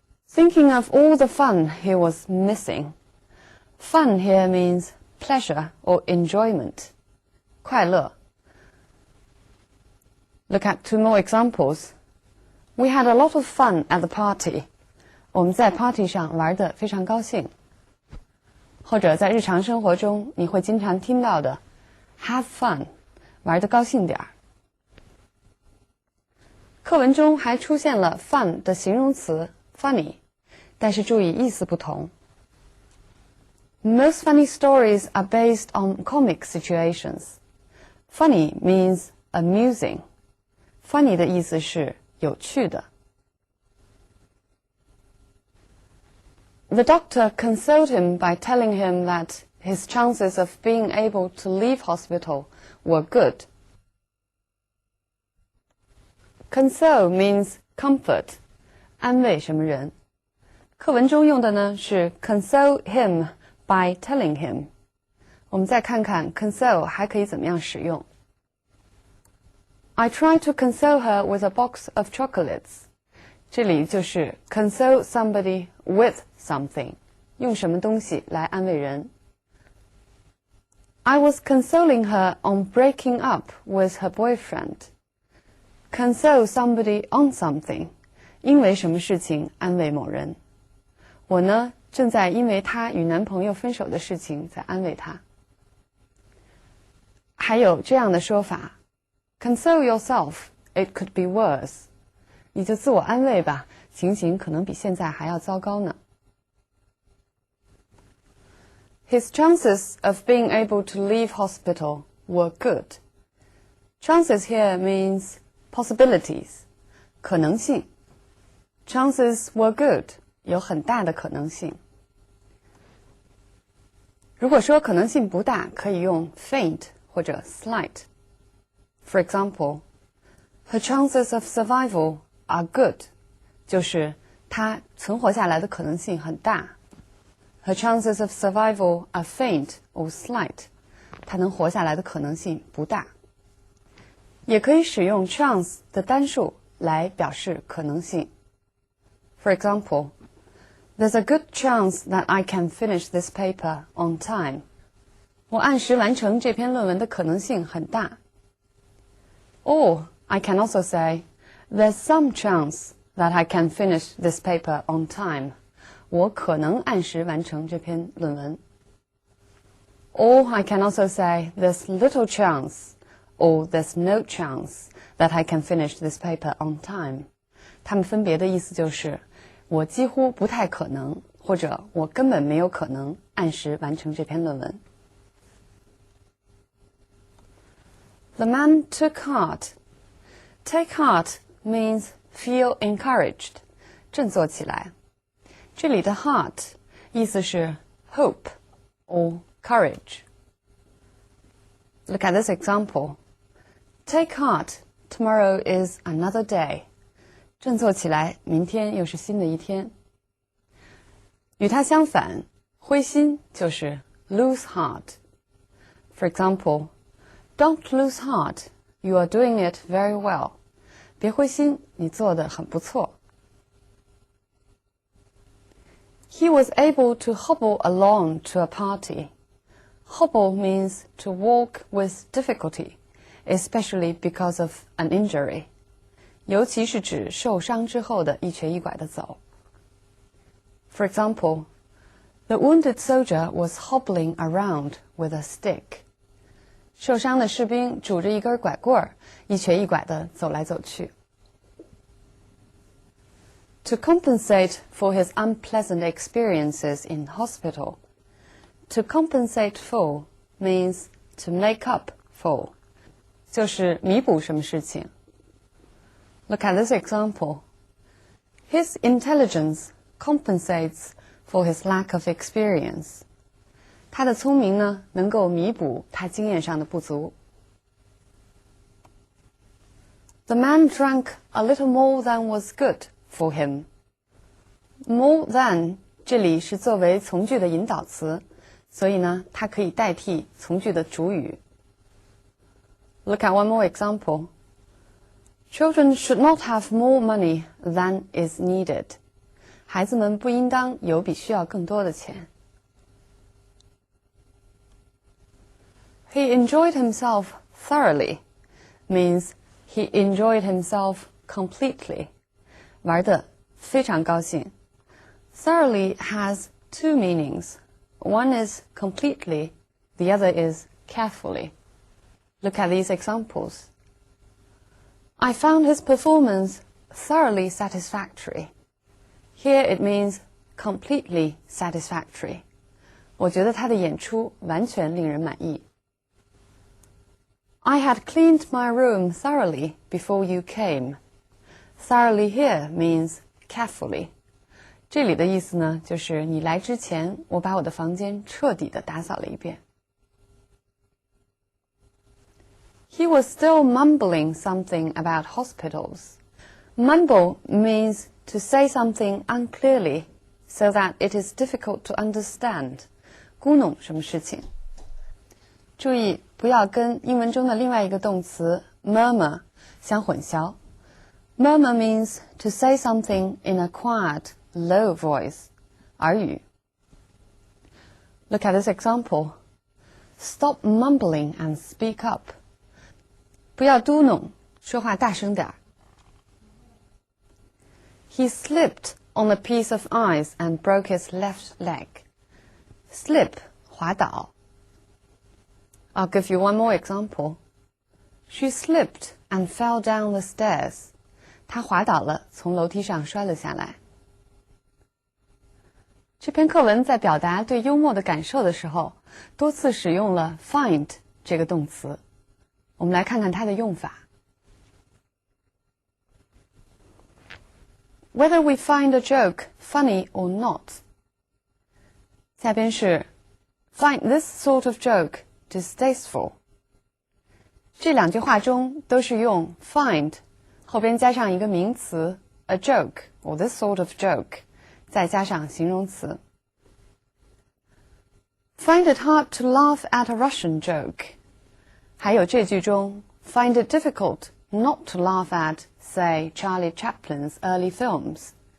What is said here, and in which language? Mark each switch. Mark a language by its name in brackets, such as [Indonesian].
[English] Thinking of all the fun he was missing. Fun here means pleasure or enjoyment. [Chinese] 快乐。 [English] Look at two more examples. We had a lot of fun at the party. [Chinese] 我们在 party 上玩得非常高兴。或者在日常生活中，你会经常听到的 [English] have fun， [Chinese] 玩得高兴点儿。课文中还出现了 fun 的形容词 funny， 但是注意意思不同。 [English] Most funny stories are based on comic situations. Funny means amusing. [Chinese] Funny 的意思是有趣的。 [English] The doctor consoled him by telling him that his chances of being able to leave hospital were good. Console means comfort, [Chinese] 安慰什么人。课文中用的呢是 [English] console him by telling him。 [Chinese] 我们再看看 console 还可以怎么样使用。 [English] I tried to console her with a box of chocolates. [Chinese] 这里就是 [English] console somebody with something， [Chinese] 用什么东西来安慰人。 [English] I was consoling her on breaking up with her boyfriend. Console somebody on something， [Chinese] 因为什么事情安慰某人。我呢，正在因为她与男朋友分手的事情在安慰她。还有这样的说法 [English] ，console yourself, it could be worse。 [Chinese] 你就自我安慰吧，情形可能比现在还要糟糕呢。 [English] His chances of being able to leave hospital were good. Chances here means possibilities, [Chinese] 可能性。 [English] Chances were good, [Chinese] 有很大的可能性。如果说可能性不大，可以用 faint 或者 slight. [English] For example, her chances of survival are good, [Chinese] 就是她存活下来的可能性很大。 [English] Her chances of survival are faint or slight, [Chinese] 她能活下来的可能性不大。也可以使用 chance 的单数来表示可能性。 [English] For example, there's a good chance that I can finish this paper on time. [Chinese] 我按时完成这篇论文的可能性很大。 [English] Or I can also say, there's some chance that I can finish this paper on time. [Chinese] 我可能按时完成这篇论文。 [English] Or I can also say, there's little chance, or there's no chance that I can finish this paper on time. [Chinese] 它们分别的意思就是我几乎不太可能，或者我根本没有可能按时完成这篇论文。 [English] The man took heart. Take heart means feel encouraged, [Chinese] 振作起来。这里的 heart 意思是 [English] hope or courage. Look at this example. Take heart, tomorrow is another day. [Chinese] 振作起来，明天又是新的一天。与它相反，灰心就是 [English] lose heart. For example, don't lose heart, you are doing it very well. [Chinese] 别灰心，你做得很不错。 [English] He was able to hobble along to a party. Hobble means to walk with difficulty, especially because of an injury. [Chinese] 尤其是指受伤之后的一瘸一拐的走。 [English] For example, the wounded soldier was hobbling around with a stick. [Chinese] 受伤的士兵拄着一根拐棍儿，一瘸一拐地走来走去。 [English] To compensate for his unpleasant experiences in hospital. To compensate for means to make up for. [Chinese] 就是弥补什么事情。 [English] Look at this example. His intelligence compensates for his lack of experience. [Chinese] 他的聪明呢，能够弥补他经验上的不足。 [English] The man drank a little more than was good for him. More than [Chinese] 这里是作为从句的引导词，所以呢，它可以代替从句的主语。 [English] Look at one more example. Children should not have more money than is needed. [Chinese] 孩子们不应当有比需要更多的钱。 [English] He enjoyed himself thoroughly means he enjoyed himself completely. [Chinese] 玩得非常高兴。 [English] Thoroughly has two meanings. One is completely, the other is carefully. Look at these examples. I found his performance thoroughly satisfactory. Here it means completely satisfactory. [Chinese] 我觉得他的演出完全令人满意。 [English] I had cleaned my room thoroughly before you came. Thoroughly here means carefully. [Chinese] 这里的意思呢，就是你来之前，我把我的房间彻底地打扫了一遍。 [English] He was still mumbling something about hospitals. Mumble means to say something unclearly so that it is difficult to understand. [Chinese] 咕哝什么事情？注意不要跟英文中的另外一个动词 murmur 相混淆。 [English] Murmur means to say something in a quiet, low voice. [Chinese] 耳语。 [English] Look at this example. Stop mumbling and speak up. [Chinese] 不要嘟哝，说话大声点儿。 [English] He slipped on a piece of ice and broke his left leg. Slip, [Chinese] 滑倒。 [English] I'll give you one more example. She slipped and fell down the stairs. [Chinese] 她滑倒了，从楼梯上摔了下来。这篇课文在表达对幽默的感受的时候，多次使用了 find 这个动词。我们来看看它的用法。 [English] Whether we find a joke funny or not. [Chinese] 下边是 [English] find this sort of joke distasteful. [Chinese] 这两句话中都是用 find 后边加上一个名词 [English] a joke or this sort of joke [Chinese] 再加上形容词。 [English] Find it hard to laugh at a Russian joke. [Chinese] 还有这句中 [English] find it difficult not to laugh at, say, Charlie Chaplin's early films.